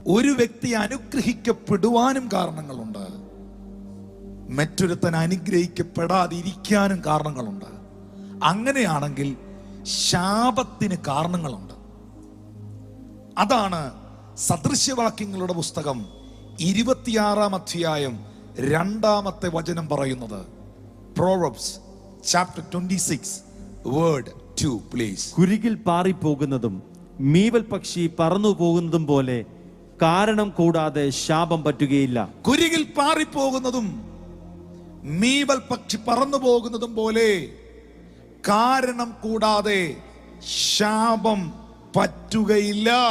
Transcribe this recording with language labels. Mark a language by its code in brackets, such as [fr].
[ml] ഒരു വ്യക്തി അനുഗ്രഹിക്കപ്പെടുവാനും കാരണങ്ങളുണ്ട്, മറ്റൊരുത്തൻ അനുഗ്രഹിക്കപ്പെടാതിരിക്കാനും കാരണങ്ങളുണ്ട്. അങ്ങനെയാണെങ്കിൽ ശാപത്തിന് കാരണങ്ങളുണ്ട്. അതാണ് സദൃശ്യവാക്യങ്ങളുടെ പുസ്തകം 26-ാം അധ്യായം 2-ാമത്തെ വചനം പറയുന്നത്. [en] Proverbs chapter 26 word 2 please. [ml] കുരികിൽ പാറിപ്പോകുന്നതും മീവൽ പക്ഷി പറന്നു പോകുന്നതും പോലെ കാരണം കൂടാതെ ശാപം പറ്റുകയില്ല. കുരികിൽ പാറിപ്പോകുന്നതും മീവൽ പക്ഷി പറന്നു പോകുന്നതും പോലെ കാരണം കൂടാതെ ശാപം പറ്റുകയില്ല.